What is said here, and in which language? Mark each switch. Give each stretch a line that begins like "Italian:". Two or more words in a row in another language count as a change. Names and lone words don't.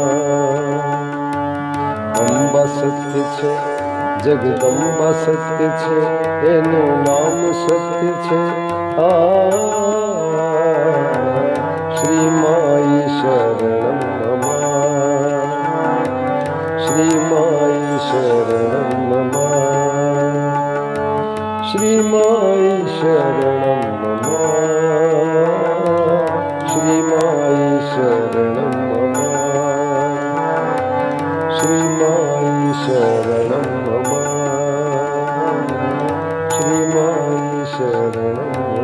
Gujarati: અંબા સત્ય છે, જગદંબા સત્ય છે, એનું નામ સત્ય છે.
Sanskrit: શ્રી માઈ શરણમ મમ, શ્રી માઈ श्रीमाई शरणं मम श्रीमाई शरणं मम श्रीमाई शरणं मम श्रीमाई शरणं